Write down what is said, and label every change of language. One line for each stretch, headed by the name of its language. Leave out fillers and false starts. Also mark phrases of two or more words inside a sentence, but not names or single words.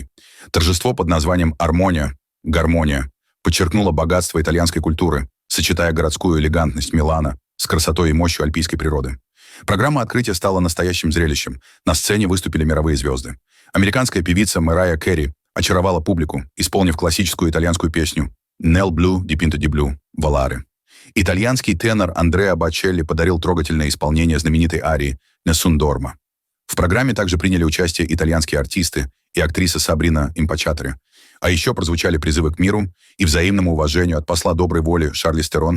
Russian: Торжество под названием «Армония», «Гармония» подчеркнуло богатство итальянской культуры, сочетая городскую элегантность Милана с красотой и мощью альпийской природы. Программа открытия стала настоящим зрелищем. На сцене выступили мировые звезды. Американская певица Мэрайя Кэрри очаровала публику, исполнив классическую итальянскую песню «Nel blu dipinto di blu, volare». Итальянский тенор Андреа Бочелли подарил трогательное исполнение знаменитой арии «Nessun dorma». В программе также приняли участие итальянские артисты и актриса Сабрина Импачатре. А еще прозвучали призывы к миру и взаимному уважению от посла доброй воли Шарлиз Терон.